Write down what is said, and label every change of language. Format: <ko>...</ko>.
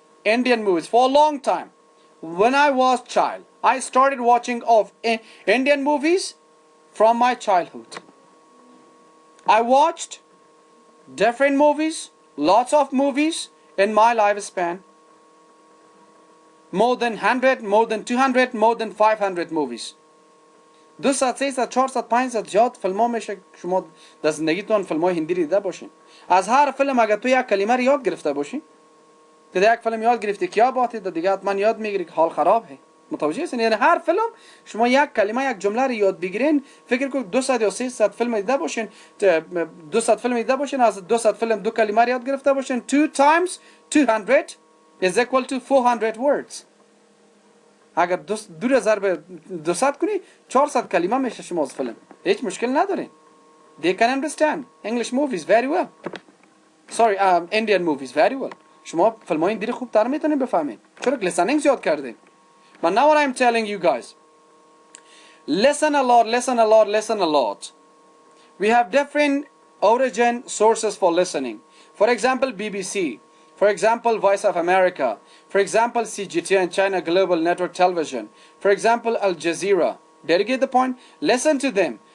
<en>Indian movies for a long time. When I was child, I started watching of Indian movies from my childhood. I watched different movies, lots of movies in my lifespan. More than 100, more than 200, more than 500 movies.</en> <fa>200 300 400 500 زیاد فیلم‌ها میشه شما در زندگیتون فیلم‌های هندی دیده باشین. از هر فیلم اگه تو یک کلمه رو یاد گرفته باشین، تو یک فیلم یاد گرفتی که یا باتی دیگه حتما یاد میگیری که حال خرابه. متوجه هستین؟ یعنی هر فیلم شما یک کلمه یک جمله رو یاد بگیرین، فکر کنید 200 یا 300 فیلم دیده باشین، 200 فیلم دیده باشین، از 200 فیلم دو کلمه رو یاد گرفته باشین،</fa> <en>2 times 200 is equal to 400 words.</en> <fa>اگر 2000 به 200 کنی 400 کلمه میشه شما از فیلم. هیچ مشکل ندارین.</fa> <en>They can understand English movies very well. Sorry, Indian movies very well.</en> <fa>شما فیلم های هندی خوب تر میتونین بفهمین. چرا listening زیاد کردین.</fa> <en>But now what I'm telling you guys, listen a lot, listen a lot, listen a lot. We have different origin sources for listening. For example, BBC. For example, Voice of America. For example, CGTN, China Global Network Television. For example, Al Jazeera. Did you get the point? Listen to them.</en>